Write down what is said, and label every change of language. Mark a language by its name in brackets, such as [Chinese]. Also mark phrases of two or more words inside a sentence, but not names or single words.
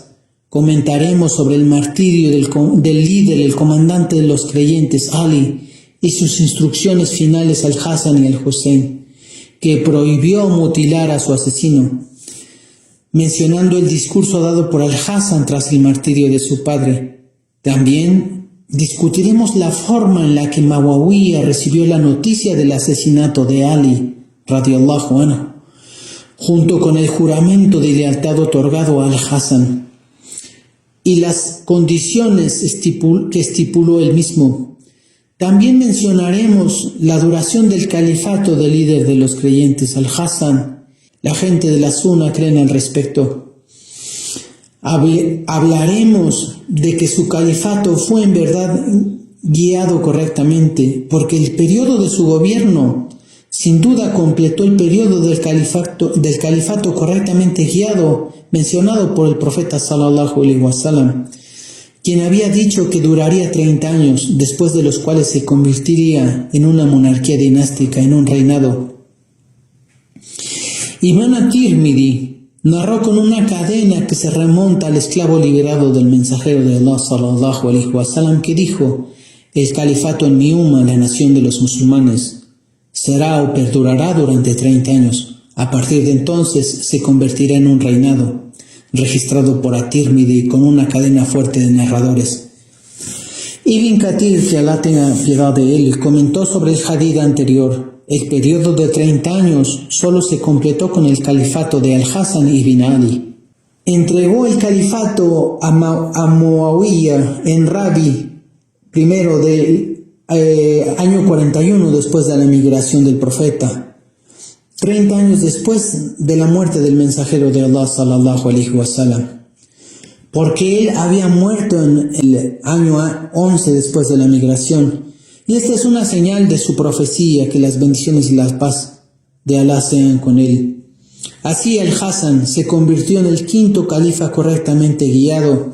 [Spanish] Comentaremos sobre el martirio del líder, el comandante de los creyentes, Ali, y sus instrucciones finales al Hasan y al Hussein, que prohibió mutilar a su asesino, mencionando el discurso dado por Al-Hasan tras el martirio de su padre. También discutiremos la forma en la que Muawiyah recibió la noticia del asesinato de Ali, [Arabic] رضي الله عنه, [Spanish] junto con el juramento de lealtad otorgado a Al-Hasan y las condiciones que estipuló él mismo. También mencionaremos la duración del califato del líder de los creyentes, Al-Hasan. La gente de la Sunna creen al respecto. Hablaremos de que su califato fue en verdad guiado correctamente, porque el periodo de su gobierno sin duda completó el periodo del califato correctamente guiado mencionado por el profeta [Arabic] صلى الله عليه وسلم, [Spanish] quien había dicho que duraría 30 años, después de los cuales se convertiría en una monarquía dinástica, en un reinado. Ibn at-Tirmidhi narró con una cadena que se remonta al esclavo liberado del mensajero de Allah [Arabic] صلى الله عليه وسلم, [Spanish] que dijo: el califato en mi umma, la nación de los musulmanes, será o perdurará durante 30 años. A partir de entonces se convertirá en un reinado, registrado por at-Tirmidhi con una cadena fuerte de narradores. Ibn Kathir, que Allah tenga piedad de él, comentó sobre el hadith anterior: el periodo de 30 años solo se completó con el califato de Al-Hasan ibn Ali. Entregó el califato a Muawiyah en Rabi primero del año 41 después de la migración del profeta, 30 años después de la muerte del mensajero de Allah [Arabic] صلى الله عليه وسلم, [Spanish] porque él había muerto en el año 11 después de la migración, y esta es una señal de su profecía, que las bendiciones y la paz de Allah sean con él. Así Al-Hasan se convirtió en el quinto califa correctamente guiado.